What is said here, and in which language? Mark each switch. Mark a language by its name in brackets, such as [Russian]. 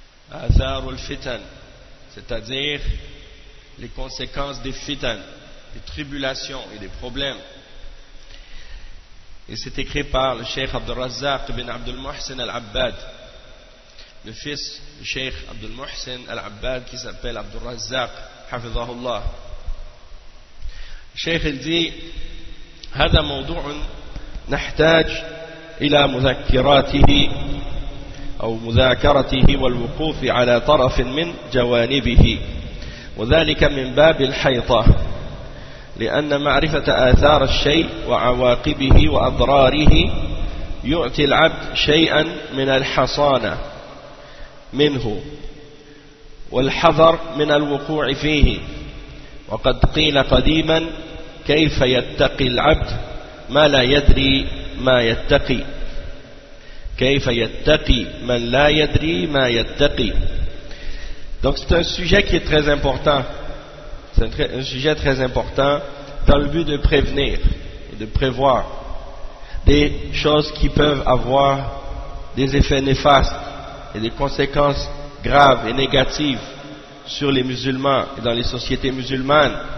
[French] Atharul Fitan, c'est-à-dire les conséquences des fitan, des tribulations et des problèmes. Et c'est écrit par le Cheikh Abdul Razzaq ibn Abdul Muhsin al-Abbad, le fils du Cheikh Abdul Muhsin al-Abbad qui s'appelle Abdul Razzaq, hafizahullah. Le Cheikh il dit [Arabic] هذا موضوع نحتاج إلى مذكراته أو مذاكرته والوقوف على طرف من جوانبه وذلك من باب الحيطة لأن معرفة آثار الشيء وعواقبه وأضراره يعطي العبد شيئا من الحصانة منه والحذر من الوقوع فيه وقد قيل قديما كيف يتقي العبد ما لا يدري ما يتقي كيف يتقي من لا يدري ما يتقي. [French] Donc c'est un sujet qui est très important, c'est un sujet très important dans le but de prévenir et de prévoir des choses qui peuvent avoir des effets néfastes et des conséquences graves et négatives sur les musulmans et dans les sociétés musulmanes.